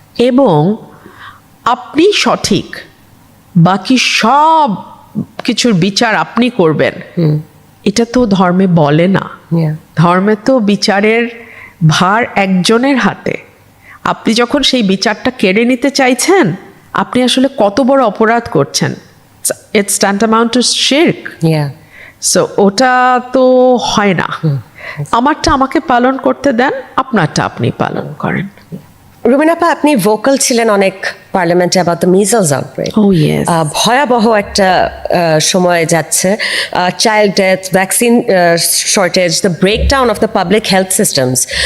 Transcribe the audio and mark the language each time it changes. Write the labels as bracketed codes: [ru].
[bn] এবং আপনি সঠিক, বাকি সব কিছুর বিচার আপনি করবেন, এটা তো ধর্মে বলে না। ধর্মে তো বিচারের ভার একজনের হাতে। আপনি যখন সেই বিচারটা কেড়ে নিতে চাইছেন, আপনি আসলে কত বড় অপরাধ করছেন। [en] It's tantamount to shirk. [bn] So ওটা তো হয় না। আমারটা আমাকে পালন করতে দেন, আপনারটা আপনি পালন করেন। রুমিনাপা, আপনি ভোকাল ছিলেন অনেক পার্লামেন্টে [en] about the measles outbreak. Oh yes. [bn] ভয়াবহ একটা সময় যাচ্ছে, [en] Child death, vaccine shortage, the breakdown of the public health systems.